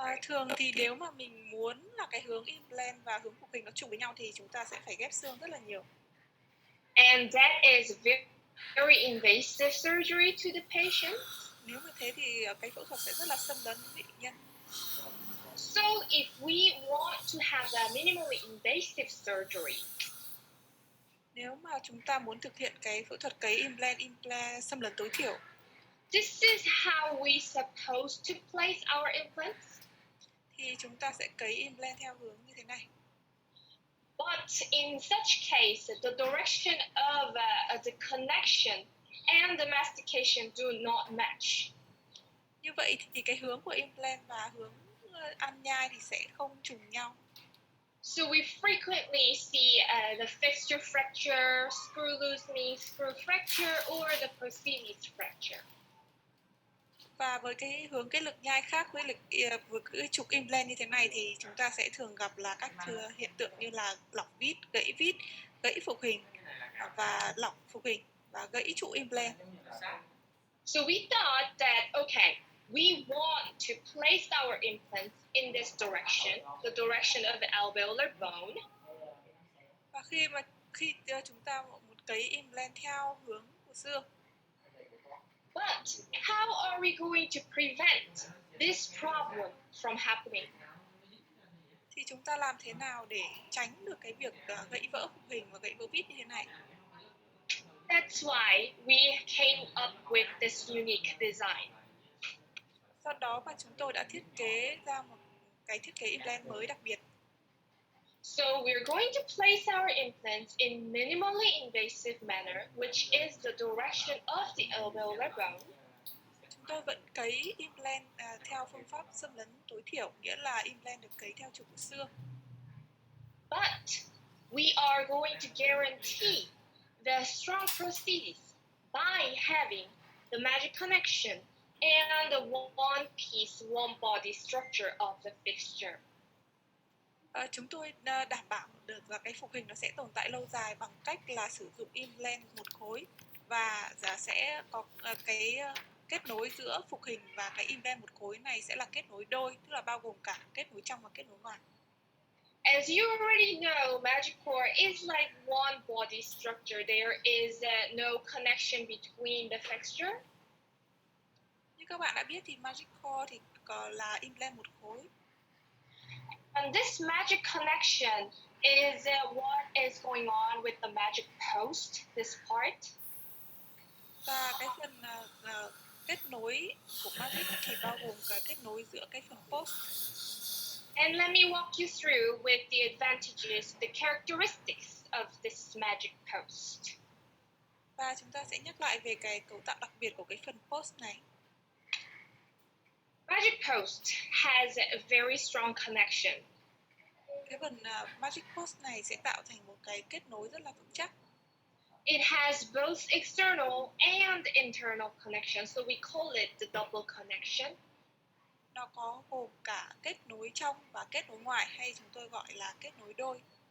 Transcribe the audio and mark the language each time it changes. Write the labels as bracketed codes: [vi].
[vi] Thường thì nếu mà mình muốn là cái hướng implant và hướng phục hình nó trùng với nhau thì chúng ta sẽ phải ghép xương rất là nhiều. [en] And that is very invasive surgery to the patient. [vi] Nếu như thế thì cái phẫu thuật sẽ rất là xâm lấn với bệnh nhân. [en] So if we want to have a minimally invasive surgery, [vi] nếu mà chúng ta muốn thực hiện cái phẫu thuật cấy implant xâm lấn tối thiểu, [en] this is how we supposed to place our implants. [vi] Thì chúng ta sẽ cấy implant theo hướng như thế này. [en] But in such case, the direction of the connection and the mastication do not match. [vi] Như vậy thì cái hướng của implant và hướng ăn nhai thì sẽ không trùng nhau. [en] So we frequently see the fixture fracture, screw loosening, screw fracture, or the prosthesis fracture. [vi] Và với cái hướng cái lực nhai khác với cái trục implant như thế này thì chúng ta sẽ thường gặp là các hiện tượng như là lỏng vít, gãy phục hình và lỏng phục hình và gãy trụ implant. [en] So we thought that, okay, we want to place our implants in this direction, the direction of the alveolar bone. [vi] Và khi chúng ta muốn cấy implant theo hướng của xương. [en] But how are we going to prevent this problem from happening? [vi] Thì chúng ta làm thế nào để tránh được cái việc gãy vỡ phục hình và gãy vỡ vít như thế này? [en] That's why we came up with this unique design. [vi] Do đó mà chúng tôi đã thiết kế ra một cái thiết kế implant mới đặc biệt. [en] So we're going to place our implants in minimally invasive manner, which is the direction of the alveolar bone. [vi] Chúng tôi vẫn cấy implant theo phương pháp xâm lấn tối thiểu, nghĩa là implant được cấy theo trục của xương. [en] But we are going to guarantee the strong prosthesis by having the magic connection and the one piece, one body structure of the fixture. [vi] Chúng tôi đảm bảo được là cái phục hình nó sẽ tồn tại lâu dài bằng cách là sử dụng implant một khối và sẽ có cái kết nối giữa phục hình và cái implant một khối này sẽ là kết nối đôi, tức là bao gồm cả kết nối trong và kết nối ngoài. [en] As you already know, Magic Core is like one body structure. There is no connection between the fixture. [vi] Như các bạn đã biết thì Magic Core thì còn là implant một khối. [en] And this magic connection is what is going on with the magic post, this part. [vi] Và cái phần kết nối của Magic thì bao gồm cả kết nối giữa cái phần post. [en] And let me walk you through with the advantages, the characteristics of this magic post. [vi] Và chúng ta sẽ nhắc lại về cái cấu tạo đặc biệt của cái phần post này. [en] Magic post has a very strong connection. [vi] Cái phần Magic post này sẽ tạo thành một cái kết nối rất là vững chắc. [en] It has both external and internal connection, so we call it the double connection. [vi] Nó có gồm cả kết nối trong và kết nối ngoài, hay chúng tôi gọi là kết nối đôi.